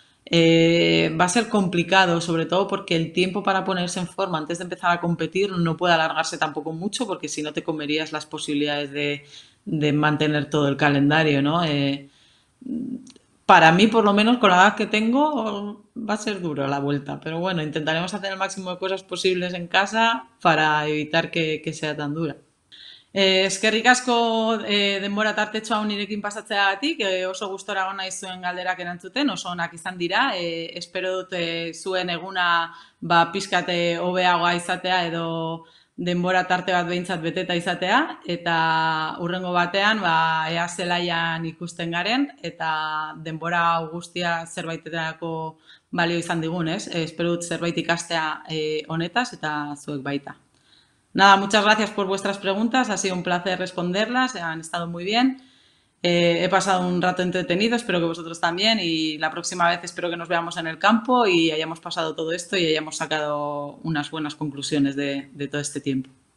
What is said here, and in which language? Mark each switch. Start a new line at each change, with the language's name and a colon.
Spanish: Va a ser complicado, sobre todo porque el tiempo para ponerse en forma antes de empezar a competir no puede alargarse tampoco mucho, porque si no te comerías las posibilidades de mantener todo el calendario, ¿no? Para mí, por lo menos con la edad que tengo, va a ser duro la vuelta, pero bueno, intentaremos hacer el máximo de cosas posibles en casa para evitar que sea tan dura.
Basque: Eskerrik asko denbora tartetxoa nirekin pasatzeagatik, oso gustora egon naiz zuen galderak erantzuten, oso onak izan dira, espero dut zuen eguna pixkate hobeagoa izatea edo denbora tarte bat behintzat beteta izatea, eta hurrengo batean ea zelaian ikusten garen, eta denbora guztia zerbaitetarako balio izan digun, ez? Espero dut zerbait ikastea honetaz eta zuek baita.
Spanish: Nada, muchas gracias por vuestras preguntas, ha sido un placer responderlas, han estado muy bien He pasado un rato entretenido, espero que vosotros también y la próxima vez espero que nos veamos en el campo y hayamos pasado todo esto y hayamos sacado unas buenas conclusiones de todo este tiempo.